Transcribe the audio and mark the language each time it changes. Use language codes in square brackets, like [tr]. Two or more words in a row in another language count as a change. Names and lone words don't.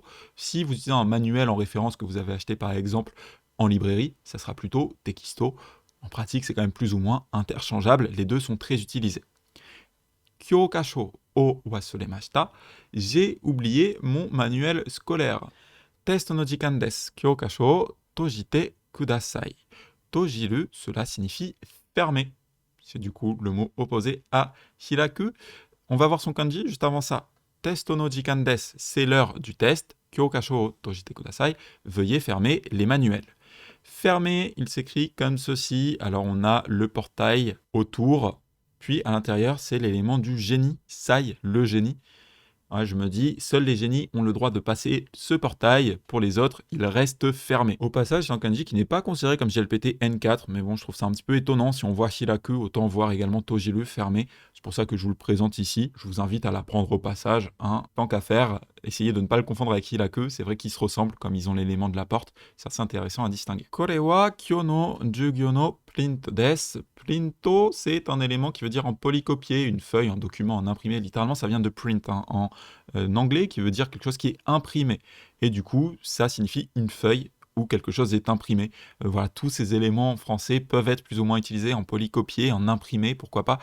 [fr] Si vous utilisez un manuel en référence que vous avez acheté par exemple en librairie, ça sera plutôt tekisto. En pratique, c'est quand même plus ou moins interchangeable, les deux sont très utilisés. [ja] 教科書を忘れました, [fr] j'ai oublié mon manuel scolaire. [ja] テストの時間です. 教科書閉じてください. [fr] Tojiru, cela signifie fermer. C'est du coup le mot opposé à hiraku. On va voir son kanji juste avant ça. [ja] テストの時間です, [fr] c'est l'heure du test. [ja] 教科書を閉じてください, [fr] veuillez fermer les manuels. Fermer, il s'écrit comme ceci. Alors on a le portail autour, puis à l'intérieur, c'est l'élément du génie, sai, le génie. Ouais, je me dis, seuls les génies ont le droit de passer ce portail, pour les autres, il reste fermé. Au passage, c'est un kanji qui n'est pas considéré comme JLPT N4, mais bon, je trouve ça un petit peu étonnant. Si on voit Hiraku, autant voir également Tojiru fermé. C'est pour ça que je vous le présente ici. Je vous invite à l'apprendre au passage. Hein. Tant qu'à faire, essayez de ne pas le confondre avec Hiraku. C'est vrai qu'ils se ressemblent, comme ils ont l'élément de la porte. C'est assez intéressant à distinguer. [ja] これは今日の授業のプリントです. [fr] Printo, c'est un élément qui veut dire en polycopier, une feuille, un document en imprimé. Littéralement, ça vient de print, hein, en anglais, qui veut dire quelque chose qui est imprimé. Et du coup, ça signifie une feuille où quelque chose est imprimé. Voilà, tous ces éléments français peuvent être plus ou moins utilisés en polycopier, en imprimé, pourquoi pas.